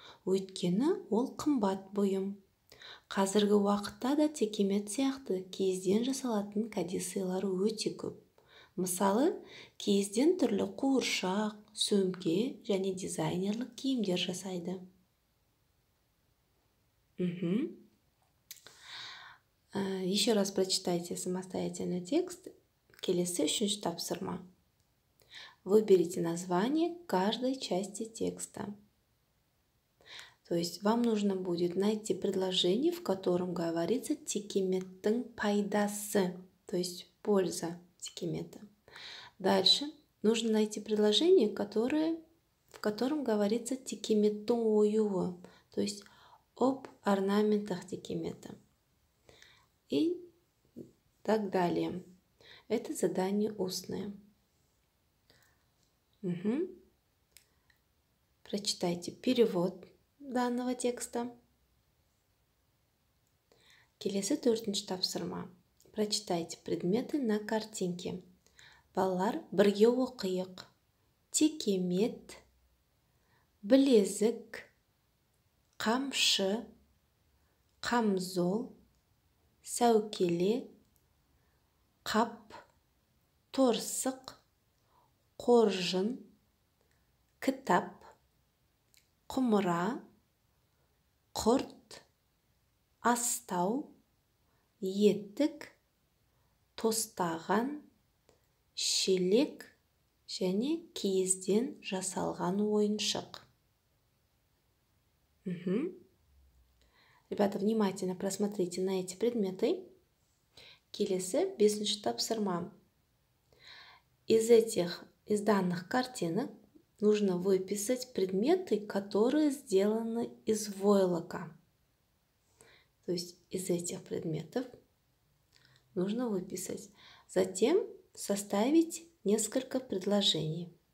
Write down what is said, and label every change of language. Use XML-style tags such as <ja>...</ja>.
<kk>Өйткені ол қымбат бұйым. Қазіргі уақытта да текемет сияқты киізден жасалатын кәде сыйлар өте көп. Мысалы, киізден түрлі қуыршақ, сөмке және дизайнерлік киімдер жасайды.</kk> <ru>Еще раз прочитайте самостоятельно текст.</ru> <kk>Келесі үшінші тапсырма.</kk> <ru>Выберите название каждой части текста. То есть вам нужно будет найти предложение, в котором говорится</ru> <kk>текеметтің пайдасы,</kk> <ru>то есть польза текемета. Дальше нужно найти предложение, в котором говорится</ru> <kk>текеметтің оюы,</kk> <ru>то есть об орнаментах текемета. И так далее. Это задание устное. Прочитайте перевод данного текста.</ru> <kk>Келесі төртінші тапсырма.</kk> <ru>Прочитайте предметы на картинке.</ru> <kk>Балалар, бірге оқиық. Текемет, білезік, қамшы, қамзол, сәукеле, қап, торсық, қоржын, кітап, құмыра, құрт, астау, еттік, тостаған, шелек және киізден жасалған ойыншық.</kk> <ru>Ребята, внимательно просмотрите на эти предметы.</ru> <kk>Келесі бесінші тапсырма.</kk> <ru>Из данных картинок нужно выписать предметы, которые сделаны из войлока. То есть из этих предметов нужно выписать. Затем составить несколько предложений.</ru>